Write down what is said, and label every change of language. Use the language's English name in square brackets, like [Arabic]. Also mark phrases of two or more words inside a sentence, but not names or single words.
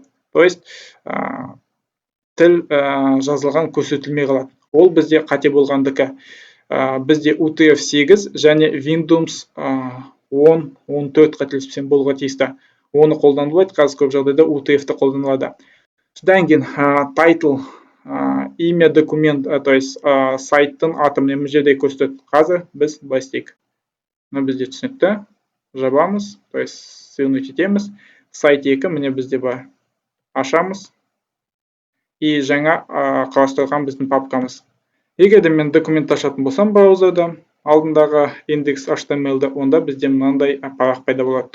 [Russian] То есть [Kazakh] тіл жазылған көрсетілмей қалады. Ол бізде қате болғандікі. Бізде UTF-8 және Windows 10-14 қателеспесем болуға тиісті. Оны қолданылады, қазір көп жағдайда UTF-ті қолданылады. Содан кейін title, [Russian] имя документ, то есть [Kazakh] сайттың аты мына жерде көрсетеді. Қазір біз былай істейік. Бізде түсінікті. Жабамыз, [Russian] то есть свернуть [Kazakh] етеміз. Сайт 2 міне бізде бар. Ашамыз. И жаңа қарастырылған біздің папкамыз. Егер де мен документ ашатын болсам браузерда, алдындағы индекс HTML-ді, онда бізде мынандай парақ пайда болады.